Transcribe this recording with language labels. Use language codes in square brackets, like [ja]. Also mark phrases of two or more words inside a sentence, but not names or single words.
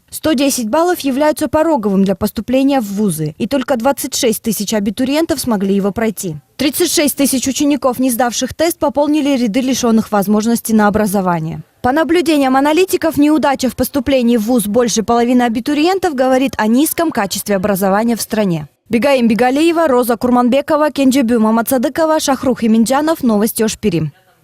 [ru] 110 баллов являются пороговым для поступления в вузы, и только 26 тысяч абитуриентов смогли его пройти. 36 тысяч учеников, не сдавших тест, пополнили ряды лишенных возможности на образование. По наблюдениям аналитиков, неудача в поступлении в вуз больше половины абитуриентов говорит о низком качестве образования в стране. Бегаим Бегалиева, Роза Курманбекова, Кенджебю Мамацадыкова, Шахрух Иминджанов. Новости Ош-Пирим.